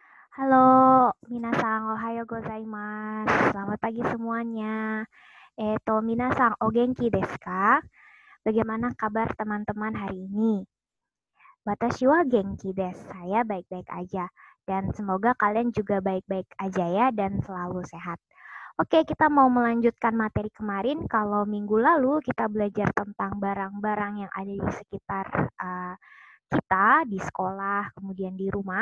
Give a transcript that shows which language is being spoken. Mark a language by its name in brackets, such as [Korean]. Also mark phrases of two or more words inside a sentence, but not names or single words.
[Japanese] Halo, 皆さん、おはようございます. [Indonesian] Selamat pagi semuanya. [Japanese] 皆さん、お元気ですか? [Indonesian] Bagaimana kabar teman-teman hari ini? [Japanese] 私は元気です. [Indonesian] Saya baik-baik aja. Dan semoga kalian juga baik-baik aja ya dan selalu sehat. Oke, kita mau melanjutkan materi kemarin. Kalau minggu lalu kita belajar tentang barang-barang yang ada di sekitar kita di sekolah, kemudian di rumah.